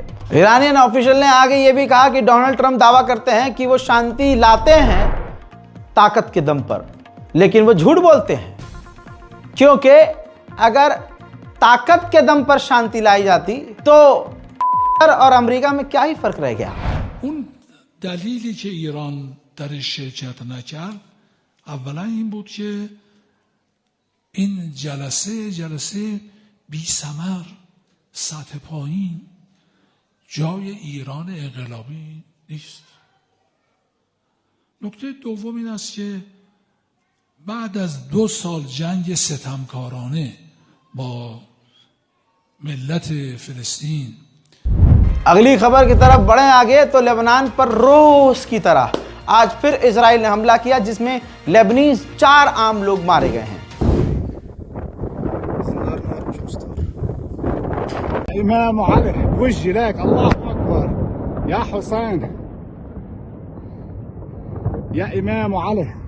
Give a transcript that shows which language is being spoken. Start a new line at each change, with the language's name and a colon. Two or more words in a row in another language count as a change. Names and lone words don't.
Hindi: ईरानियन ऑफिशियल ने आगे ये भी कहा कि डोनाल्ड ट्रंप दावा करते हैं कि वो शांति लाते हैं ताकत के दम पर, लेकिन वो झूठ बोलते हैं, क्योंकि अगर ताकत के दम पर शांति लाई जाती तो और अमेरिका में क्या ही फर्क रह गया।
Persian: اون دلیلی که ایران درش شرکت نکرد اولا این بود که این جلسه بی ثمر، سطح پایین، جای ایران انقلابی نیست. نکته دوم این است که بعد از 2 سال جنگ ستمکارانه با ملت فلسطین،
Hindi: अगली खबर की तरफ बढ़े आगे तो लेबनान पर रोज की तरह आज फिर इजराइल ने हमला किया, जिसमें लेबनीज 4 आम लोग मारे गए हैं।
Arabic: إمام علي وجه لك الله أكبر يا حسين يا إمام علي.